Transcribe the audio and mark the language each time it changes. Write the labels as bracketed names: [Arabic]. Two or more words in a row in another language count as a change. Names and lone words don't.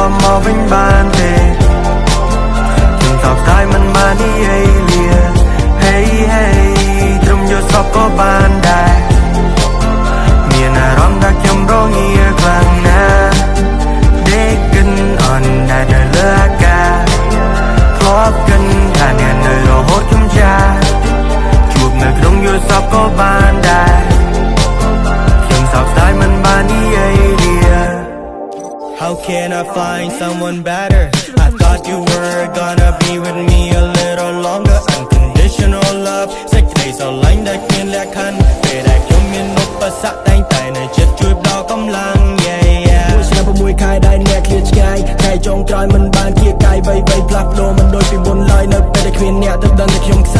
[Khmer] វិញបានទេខ្ញុំសោកស្ដាយមិនបាននិយាយលា [English] Hey hey [Khmer] ត្រឹមយកសពក៏បានដែរមានអារម្មណ៍ថាខ្ញុំរងាខ្លាំងណាស់ដេកគិនអន់តែនៅលើអាកាសធ្លាប់គិនថាអ្នកនៅរហូតខ្ញុំចាស់ជួបនៅក្នុងយល់សពក៏បានដែរខ្ញុំសោកស្ដាយមិនបាននិយាយលា [English] How can I find someone better? I thought you were gonna be with me a little longer. Unconditional love [Khmer] សេចក្ដីស្រឡាញ់ដែលគ្មានលក្ខខណ្ឌពេលដែលខ្ញុំមានឧបសគ្គតែងតែនៅចិត្តជួយផ្ដល់កម្លាំង មួយឆ្នាំ6ខែដែលអ្នកឃ្លាតឆ្ងាយថ្ងៃចុងក្រោយមិនបានគៀកកាយវ័យផ្លាស់ប្ដូរមិនដូចពីមុនឡើយនៅពេលដែលគ្មានអ្នកទៅដឹងតែខ្ញុំ